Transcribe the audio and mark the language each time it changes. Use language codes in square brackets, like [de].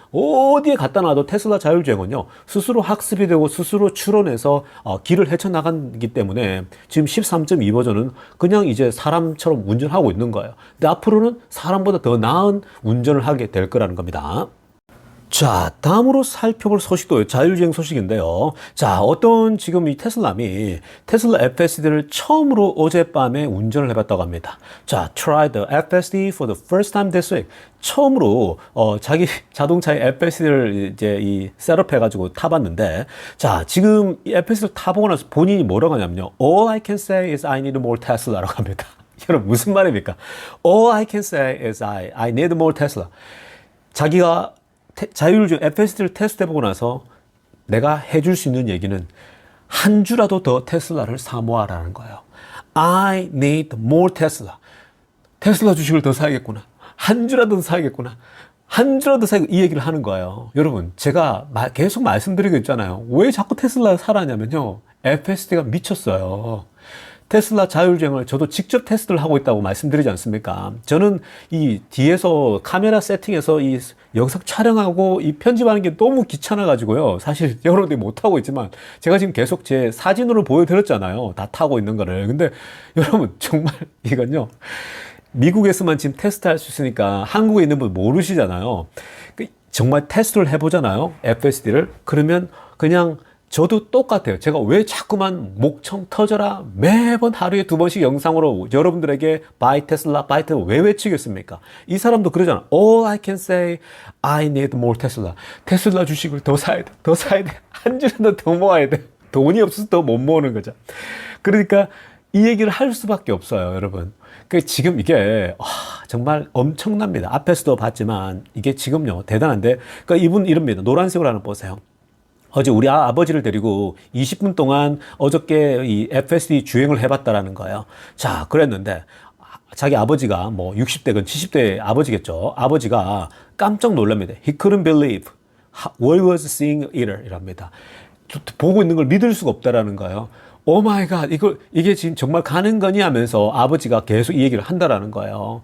[ko] 어디에 갖다 놔도 테슬라 자율주행은요, 스스로 학습이 되고 스스로 추론해서 길을 헤쳐나가기 때문에 지금 13.2 버전은 그냥 이제 사람처럼 운전하고 있는 거예요. 근데 앞으로는 사람보다 더 나은 운전을 하게 될 거라는 겁니다. 자, 다음으로 살펴볼 소식도 자율주행 소식인데요. 자, 어떤 지금 이 테슬라미 테슬라 FSD를 처음으로 어젯밤에 운전을 해봤다고 합니다. [en] 자, try the FSD for the first time this week. [ko] 처음으로 자기 자동차의 FSD를 이제 셋업해가지고 타봤는데, 자, 지금 이 FSD를 타보고 나서 본인이 뭐라고 하냐면요. [en] All I can say is I need more Tesla라고 합니다. [ko] 여러분 무슨 말입니까? [en] All I can say is I need more Tesla. [ko] 자기가 자율주행 FSD를 테스트해보고 나서 내가 해줄 수 있는 얘기는 한 주라도 더 테슬라를 사모하라는 거예요. [en] I need more Tesla. [ko] 테슬라 주식을 더 사야겠구나. 한 주라도 더 사야겠구나. 한 주라도 사야겠구나. 이 얘기를 하는 거예요. 여러분, 제가 계속 말씀드리고 있잖아요. 왜 자꾸 테슬라를 사라냐면요. FSD가 미쳤어요. 테슬라 자율주행을 저도 직접 테스트를 하고 있다고 말씀드리지 않습니까? 저는 이 뒤에서 카메라 세팅해서 이 영상 촬영하고 이 편집하는 게 너무 귀찮아가지고요. 사실 여러분들이 못하고 있지만 제가 지금 계속 제 사진으로 보여드렸잖아요. 다 타고 있는 거를. 근데 여러분 정말 이건요. 미국에서만 지금 테스트할 수 있으니까 한국에 있는 분 모르시잖아요. 정말 테스트를 해보잖아요. FSD를. 그러면 그냥 저도 똑같아요. 제가 왜 자꾸만 목청 터져라 매번 하루에 2번씩 영상으로 여러분들에게 [en] buy Tesla, buy Tesla [ko] 왜 외치겠습니까? 이 사람도 그러잖아. [en] All I can say, I need more Tesla. [ko] 테슬라 주식을 더 사야 돼. 더 사야 돼. 한 주라도 더 모아야 돼. 돈이 없어서 더 못 모으는 거죠. 그러니까 이 얘기를 할 수밖에 없어요, 여러분. 지금 이게 정말 엄청납니다. 앞에서도 봤지만 이게 지금요 대단한데, 그러니까 이분 이럽니다. 노란색으로 하나 보세요. 어제 우리 아버지를 데리고 20분 동안 어저께 이 FSD 주행을 해봤다라는 거예요. 자, 그랬는데 자기 아버지가 뭐 60대건 70대 아버지겠죠. 아버지가 깜짝 놀랍니다. [en] He couldn't believe what he was seeing 이랍니다. [ko] 보고 있는 걸 믿을 수가 없다라는 거예요. 오 마이 갓, 이게 지금 정말 가는 거니 하면서 아버지가 계속 이 얘기를 한다라는 거예요.